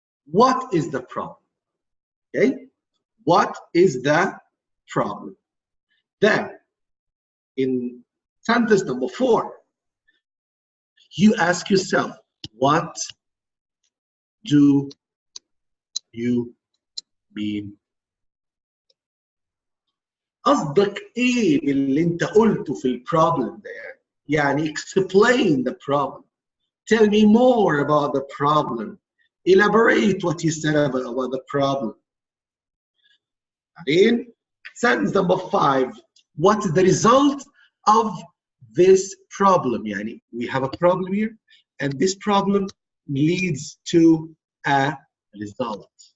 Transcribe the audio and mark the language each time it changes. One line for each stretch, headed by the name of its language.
English: What is the problem? Okay, what is the problem? Then, in sentence number 4, you ask yourself, what do you mean?
Arabic: قصدك ايه باللي انت قلته في البروبلم ده؟ يعني
English: explain the problem. Tell me more about the problem. Elaborate what you said about the problem. In sentence number 5, what is the result of this problem? Yani, we have a problem here, and this problem leads to a result.